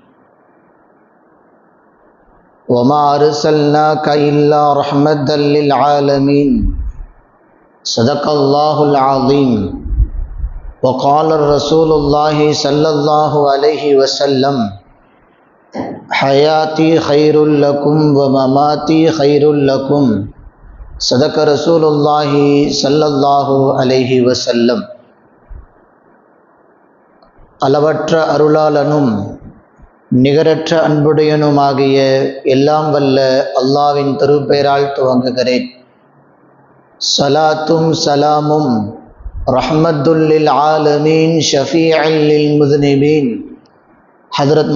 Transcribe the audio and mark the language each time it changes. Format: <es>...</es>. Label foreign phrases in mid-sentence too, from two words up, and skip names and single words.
<ar>وما أرسلناك إلا رحمة للعالمين صدق الله العظيم وقال الرسول الله صلى الله عليه وسلم حياتي خير لكم ومماتي خير لكم صدق رسول الله صلى الله عليه وسلم.</ar> <ta>அளவற்ற அருளாளனும் நிகரற்ற அன்புடையனுமாகிய எல்லாம் வல்ல அல்லாஹ்வின் திருப்பெயரால் துவங்குகிறேன். ஸலாத்தும் ஸலாமும்</ta> <ar>رحمة للعالمين شفيع للمذنبين حضرة</ar>